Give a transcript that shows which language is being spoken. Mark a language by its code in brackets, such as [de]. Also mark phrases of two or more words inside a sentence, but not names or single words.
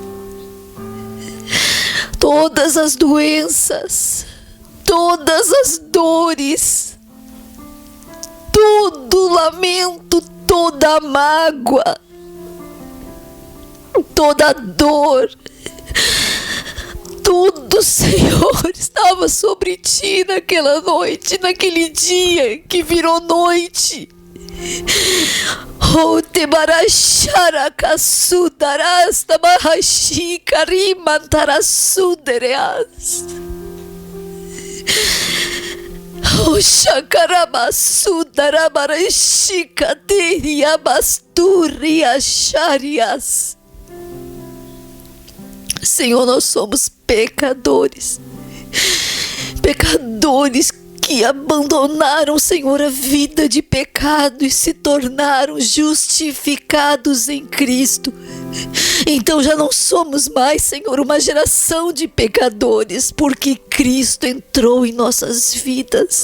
[pt] Todas as doenças, todas as dores, todo lamento, toda mágoa, toda dor, tudo, Senhor, estava sobre Ti naquela noite, naquele dia que virou noite. Oh, te baracharacasudaras, tabahashi karimantarasu-dereas. Oh, shakarabasudarabarashikatiriabasturiacharias. Senhor, nós somos pecadores. Pecadores que abandonaram, Senhor, a vida de pecado e se tornaram justificados em Cristo. Então já não somos mais, Senhor, uma geração de pecadores, porque Cristo entrou em nossas vidas.